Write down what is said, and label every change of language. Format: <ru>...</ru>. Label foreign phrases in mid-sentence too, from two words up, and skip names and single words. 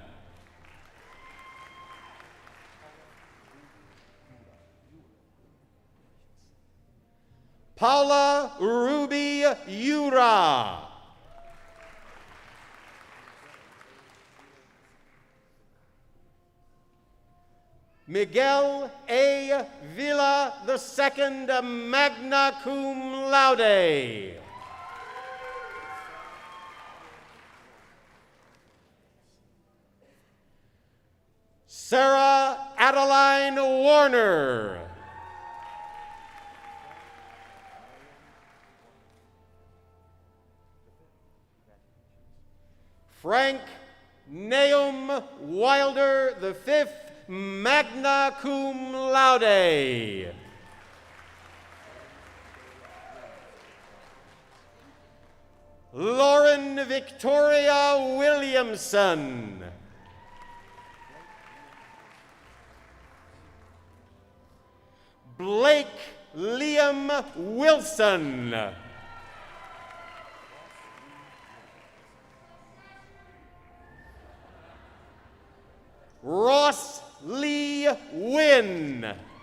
<en>Paula Ruby Ura. Miguel A.</en> <la>Villa II, magna cum laude.</la> <en>Sarah Adeline Warner. Frank Nahum Wilder V,</en> <la>magna cum laude.</la> <en>Lauren Victoria Williamson. Blake Liam Wilson. Ross Lee Lee Wynn.</en>